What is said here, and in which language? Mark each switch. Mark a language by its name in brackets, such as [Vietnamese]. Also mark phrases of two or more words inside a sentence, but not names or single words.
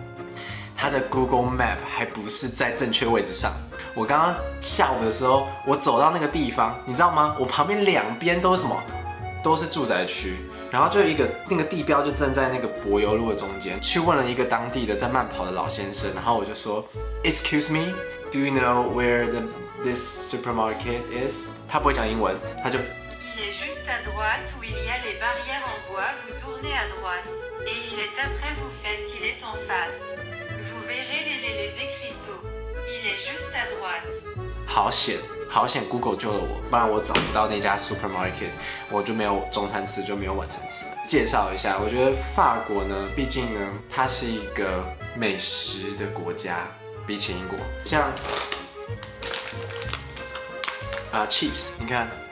[Chinese] 它的 Google Map 还不是在正确位置上。我刚刚下午的时候，我走到那个地方，你知道吗？我旁边2边都是什么？都是住宅区，然后就那个地标就站在那个柏油路的中间。去问了一个当地的在慢跑的老先生，然后我就说 ， [English] Excuse me, do you know where this supermarket is？ [Chinese] 他不会讲英文，他就 [French] Il est juste à droite où il y a les barrières en bois, vous tournez à droite. Et il est après vous faites, il est en face. Vous verrez les écriteaux. Il est juste à droite. [Chinese] 好险 Google 救了我，不然我找不到那家 supermarket， 我就没有中餐吃，就没有晚餐吃了。介绍一下，我觉得法国呢，毕竟呢，它是一个美食的国家，比起英国，像chips， 你看。